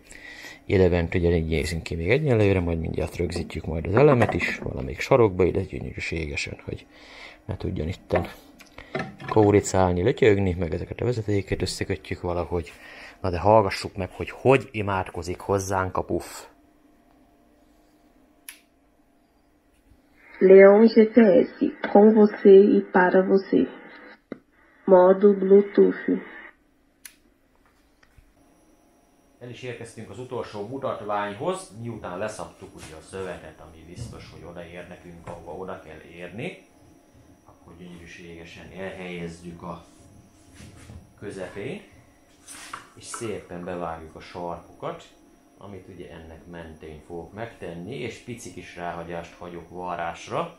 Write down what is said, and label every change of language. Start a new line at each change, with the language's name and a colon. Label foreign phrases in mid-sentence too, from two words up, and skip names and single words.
Hungarian: Idebent ugyanígy nézünk ki még egyenlőre, majd mindjárt rögzítjük majd az elemet is, valamelyik sarokba ide gyönyörűségesen, hogy ne tudjon itten kóricálni, lötyögni, meg ezeket a vezetéket összekötjük valahogy. Na de hallgassuk meg, hogy imádkozik hozzánk a puff.
Portuguese: Leon GPS, com você e para você. Modo Bluetooth.
Hungarian: El is érkeztünk az utolsó mutatványhoz, miután leszabtuk ugye a szövetet, ami biztos, hogy odaér nekünk, ahova oda kell érni. Akkor gyönyörűségesen elhelyezzük a közepén, és szépen bevágjuk a sarkokat, amit ugye ennek mentén fogok megtenni, és pici kis ráhagyást hagyok varrásra.